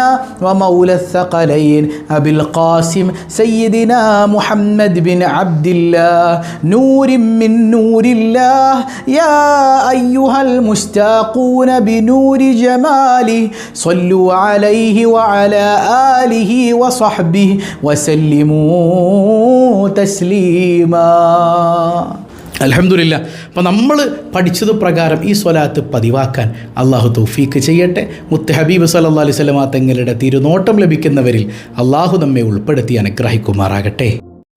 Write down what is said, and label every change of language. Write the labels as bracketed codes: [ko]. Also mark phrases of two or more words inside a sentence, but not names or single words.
[ar] ومولى الثقلين أبي القاسم سيدنا محمد بن عبد الله نور من نور الله يا أيها المشتاقون بنور جماله صلوا عليه وعلى آله وصحبه وسلموا تسليما. الحمد لله. [ml] അപ്പോൾ നമ്മൾ പഠിച്ചത് പ്രകാരം ഈ സ്വലാത്ത് പതിവാക്കാൻ അള്ളാഹു തൗഫീക്ക് ചെയ്യട്ടെ. മുത്ത് ഹബീബ് [ar] صلى الله عليه وسلم [ml] തങ്ങളുടെ തിരുനോട്ടം ലഭിക്കുന്നവരിൽ അള്ളാഹു നമ്മെ ഉൾപ്പെടുത്തി അനുഗ്രഹിക്കുമാറാകട്ടെ.